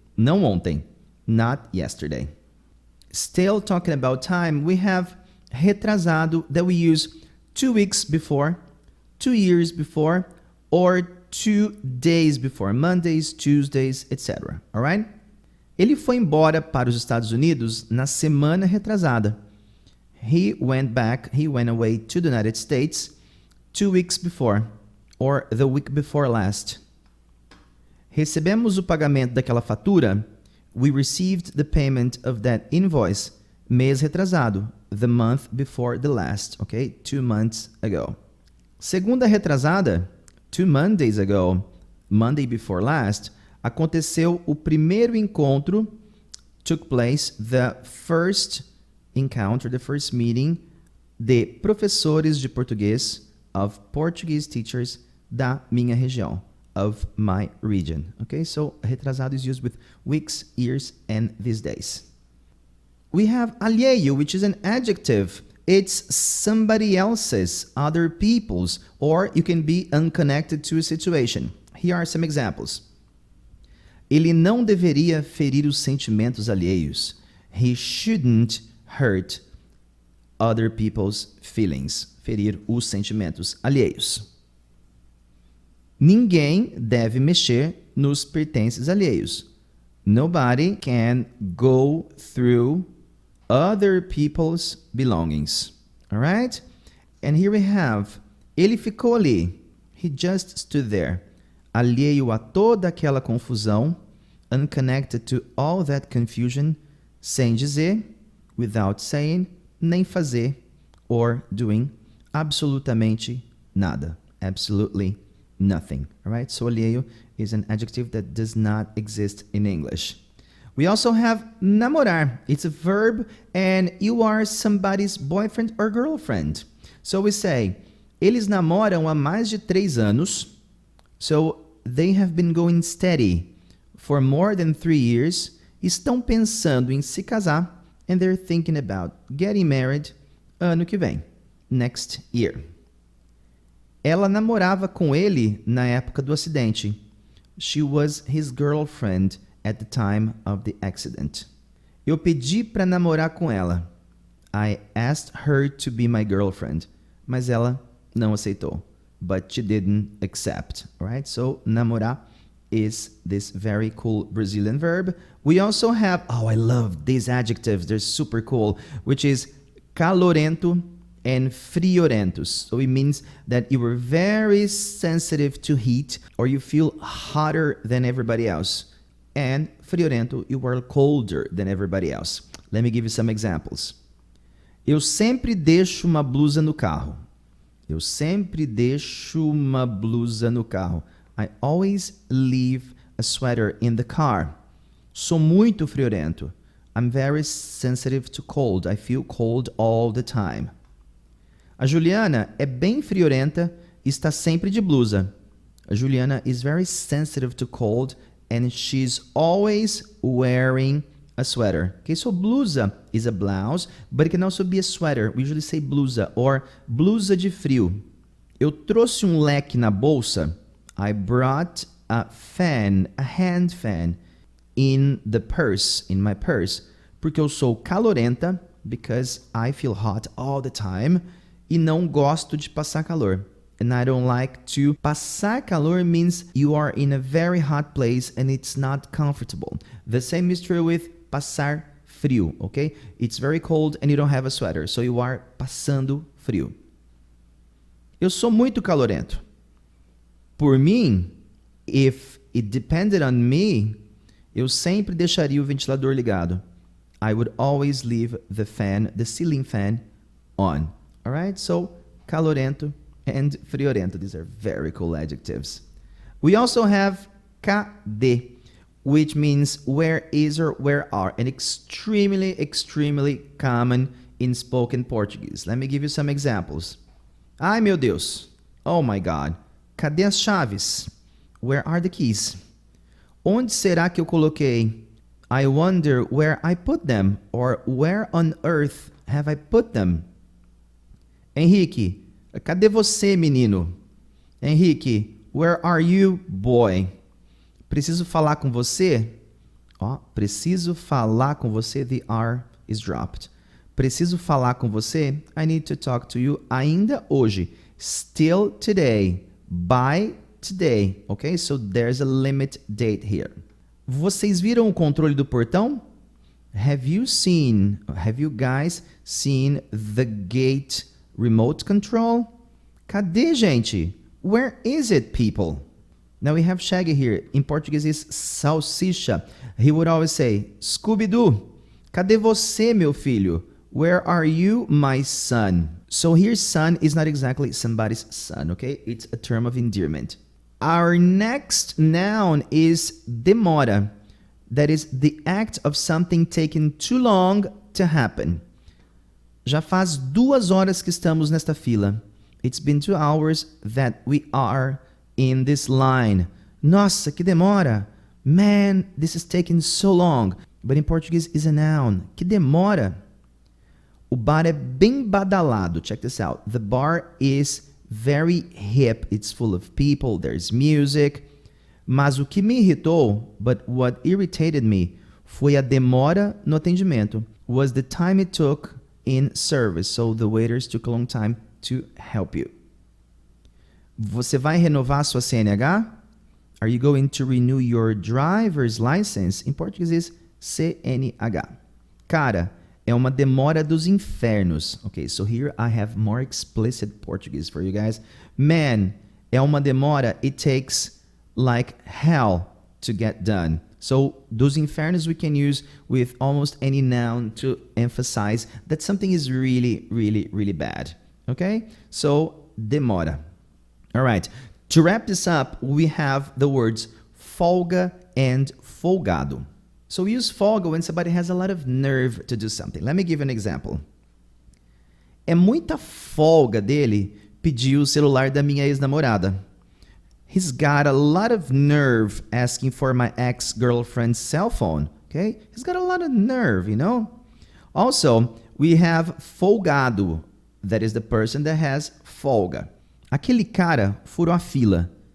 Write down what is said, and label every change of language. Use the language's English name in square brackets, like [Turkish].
[Portuguese] Não ontem, [English] not yesterday. Still talking about time, we have retrasado that we use 2 weeks before, 2 years before, or 2 days before, Mondays, Tuesdays, etc. All right? [Portuguese] Ele foi embora para os Estados Unidos na semana retrasada. [English] He went away to the United States 2 weeks before, or the week before last. [Portuguese] Recebemos o pagamento daquela fatura. [English] We received the payment of that invoice [Portuguese] mês retrasado, [English] the month before the last, okay? 2 months ago. [Portuguese] Segunda retrasada, [English] 2 Mondays ago, Monday before last, [Portuguese] aconteceu o primeiro encontro, [English] took place the first encounter, the first meeting [Portuguese] de professores de português, [English] of Portuguese teachers [Portuguese] da minha região, [English] of my region. Okay, so retrasado is used with weeks, years, and these days. We have alheio, which is an adjective. It's somebody else's, other people's, or you can be unconnected to a situation. Here are some examples. [Portuguese] Ele não deveria ferir os sentimentos alheios. [English] He shouldn't hurt other people's feelings. [Portuguese] Ferir os sentimentos alheios. Ninguém deve mexer nos pertences alheios. [English] Nobody can go through other people's belongings. All right? And here we have, [Portuguese] ele ficou ali. [English] He just stood there. [Portuguese] Alheio a toda aquela confusão, [English] unconnected to all that confusion, [Portuguese] sem dizer, [English] without saying, [Portuguese] nem fazer, [English] or doing [Portuguese] absolutamente nada. [English] Absolutely nothing. All right? So alheio is an adjective that does not exist in English. We also have namorar. It's a verb and you are somebody's boyfriend or girlfriend. So we say, [Portuguese] eles namoram há mais de 3 anos. [English] So they have been going steady for more than 3 years. [Portuguese] Estão pensando em se casar [English] and they're thinking about getting married [Portuguese] ano que vem, [English] next year. [Portuguese] Ela namorava com ele na época do acidente. [English] She was his girlfriend at the time of the accident. [Portuguese] Eu pedi para namorar com ela. [English] I asked her to be my girlfriend. [Portuguese] Mas ela não aceitou. [English] But she didn't accept. Alright? So, namorar is this very cool Brazilian verb. We also have, oh, I love these adjectives. They're super cool, which is calorento and friorentos. So it means that you were very sensitive to heat or you feel hotter than everybody else. And friorento, you are colder than everybody else. Let me give you some examples. [Portuguese] Eu sempre deixo uma blusa no carro. Eu sempre deixo uma blusa no carro. [English] I always leave a sweater in the car. [Portuguese] Sou muito friorento. [English] I'm very sensitive to cold. I feel cold all the time. [Portuguese] A Juliana é bem friorenta e está sempre de blusa. [English] A Juliana is very sensitive to cold and she's always wearing a sweater. Okay, so blusa is a blouse, but it can also be a sweater. We usually say blusa or blusa de frio. [Portuguese] Eu trouxe um leque na bolsa. [English] I brought a fan, a hand fan, in the purse, in my purse, [Portuguese] porque eu sou calorenta, [English] because I feel hot all the time, [Portuguese] e não gosto de passar calor. [English] And I don't like to. Passar calor means you are in a very hot place and it's not comfortable. The same is true with passar frio, okay? It's very cold and you don't have a sweater, so you are passando frio. [Portuguese] Eu sou muito calorento. Por mim, [English] if it depended on me, [Portuguese] eu sempre deixaria o ventilador ligado. [English] I would always leave the fan, the ceiling fan, on. All right? So, calorento and friorento. These are very cool adjectives. We also have cadê, which means where is or where are, and extremely, extremely common in spoken Portuguese. Let me give you some examples. [Portuguese] Ai, meu Deus. [English] Oh, my God. [Portuguese] Cadê as chaves? [English] Where are the keys? [Portuguese] Onde será que eu coloquei? [English] I wonder where I put them, or where on earth have I put them? [Portuguese] Henrique, cadê você, menino? [English] Henrique, where are you, boy? [Portuguese] Preciso falar com você? Ó, preciso falar com você. [English] The R is dropped. [Portuguese] Preciso falar com você. [English] I need to talk to you [Portuguese] ainda hoje. [English] Still today. By today. Okay? So there's a limit date here. [Portuguese] Vocês viram o controle do portão? [English] Have you guys seen the gate remote control? [Portuguese] Cadê, gente? [English] Where is it, people? Now we have Shaggy here. In Portuguese is salsicha. He would always say, Scooby-Doo, [Portuguese] cadê você, meu filho? [English] Where are you, my son? So here, son is not exactly somebody's son, okay? It's a term of endearment. Our next noun is demora. That is the act of something taking too long to happen. [Portuguese] Já faz 2 horas que estamos nesta fila. [English] It's been 2 hours that we are in this line. [Portuguese] Nossa, que demora. [English] Man, this is taking so long. But in Portuguese is a noun. [Portuguese] Que demora. O bar é bem badalado. [English] Check this out. The bar is very hip. It's full of people. There's music. [Portuguese] Mas o que me irritou, [English] but what irritated me, [Portuguese] foi a demora no atendimento. [English] Was the time it took in service. So the waiters took a long time to help you. [Portuguese] Você vai renovar sua CNH? [English] Are you going to renew your driver's license? In Portuguese is CNH. [Portuguese] Cara, é uma demora dos infernos. [English] Okay, so here I have more explicit Portuguese for you guys. Man, [Portuguese] é uma demora. [English] It takes like hell to get done. So, dos infernos we can use with almost any noun to emphasize that something is really, really, really bad. Okay? So, demora. All right. To wrap this up, we have the words folga and folgado. So we use folga when somebody has a lot of nerve to do something. Let me give you an example. [Portuguese] É muita folga dele pedir o celular da minha ex-namorada. [English] He's got a lot of nerve asking for my ex-girlfriend's cell phone. Okay? He's got a lot of nerve, you know? Also, we have folgado. That is the person that has folga. [Portuguese] Aquele cara furou a fila.